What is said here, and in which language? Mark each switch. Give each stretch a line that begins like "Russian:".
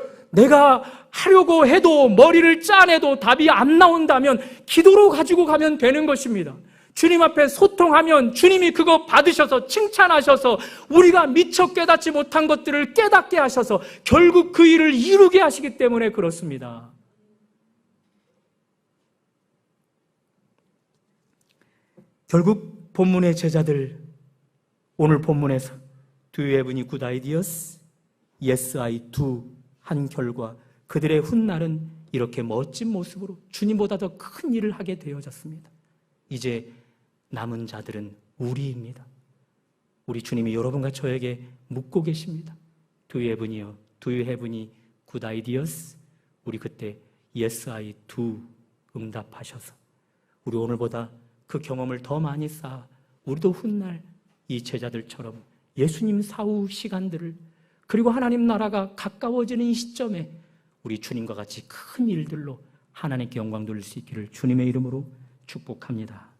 Korean: 내가 하려고 해도 머리를 짜내도 답이 안 나온다면 기도로 가지고 가면 되는 것입니다. 주님 앞에 소통하면 주님이 그거 받으셔서 칭찬하셔서 우리가 미처 깨닫지 못한 것들을 깨닫게 하셔서 결국 그 일을 이루게 하시기 때문에 그렇습니다. 결국 본문의 제자들, 오늘 본문에서
English: Do you have any good ideas? Yes, I do
Korean: 한 결과 그들의 훗날은 이렇게 멋진 모습으로 주님보다 더 큰 일을 하게 되어졌습니다. 이제 남은 자들은 우리입니다. 우리 주님이 여러분과 저에게 묻고 계십니다.
English: Do you have any good ideas?
Korean: 우리 그때
English: Yes, I do
Korean: 응답하셔서 우리 오늘보다 그 경험을 더 많이 쌓아 우리도 훗날 이 제자들처럼 예수님 사후 시간들을 그리고 하나님 나라가 가까워지는 이 시점에 우리 주님과 같이 큰 일들로 하나님께 영광 돌릴 수 있기를 주님의 이름으로 축복합니다.